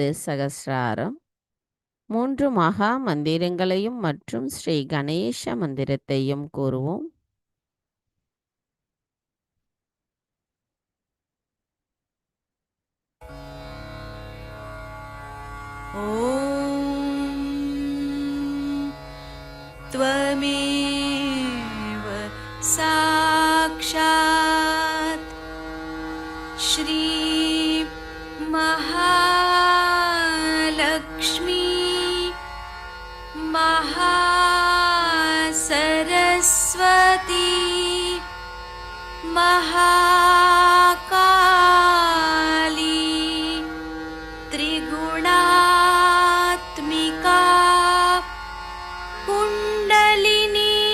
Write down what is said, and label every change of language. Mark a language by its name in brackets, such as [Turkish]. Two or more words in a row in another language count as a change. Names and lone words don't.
[Tamil] சகஸ்ராரம் 3 மகா மந்திரங்களையும் மற்றும் ஸ்ரீ கணேச மந்திரத்தையும் கூறுவோம். [Sanskrit] ஓம் त्वमेव साक्षात् श्री महालक्ष्मी महासरस्वती महाकाली त्रिगुणात्मिका कुण्डलिनी